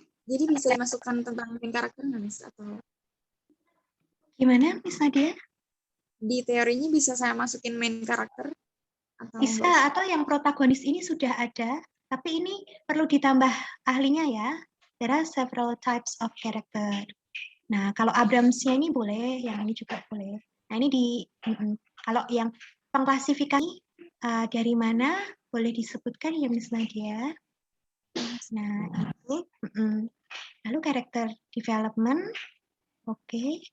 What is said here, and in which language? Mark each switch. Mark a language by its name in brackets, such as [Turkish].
[Indonesian] Jadi bisa dimasukkan tentang main karakter nggak, Miss? Atau Gimana, Miss Nadia? di teorinya bisa saya masukin main karakter? Atau Bisa, enggak? atau yang protagonis ini sudah ada, tapi ini perlu ditambah ahlinya ya. [English] There are several types of character. [Indonesian] Nah, kalau Abrams-nya ini boleh, yang ini juga boleh. Nah, ini kalau yang pengklasifikasi dari mana boleh disebutkan ya Miss Nadia. Nah, itu. Lalu character development, oke.